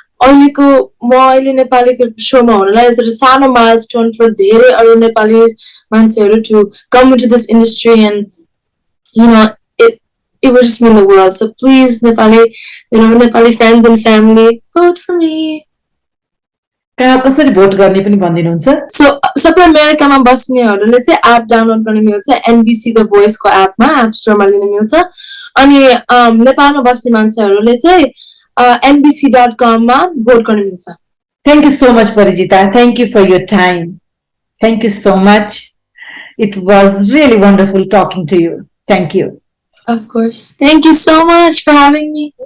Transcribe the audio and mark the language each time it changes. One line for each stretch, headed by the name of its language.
Nepali: अहिलेको म अहिले नेपालीको शोमा हुनुलाई
English: is a
Nepali: सानो
English: milestone for
Nepali: धेरै अरू नेपाली मान्छेहरू
English: to come into this industry, and it would just mean the world. So please, Nepali friends and family, vote for me.
Nepali: कसरी भोट गर्ने पनि भनिदिनुहुन्छ? So सबै अमेरिकामा बस्नेहरूले चाहिँ एप डाउनलोड गर्न मिल्छ. NBC द भोइसको एपमा एप स्टोरमा लिन मिल्छ. अनि नेपालमा बस्ने मान्छेहरूले चाहिँ nbc.com मा भोट गर्न मिल्छ.
English: Thank you so much, Parijita. Thank you for your time. Thank you so much. It was really wonderful talking to you. Thank you. Of course. Thank you so much for having me.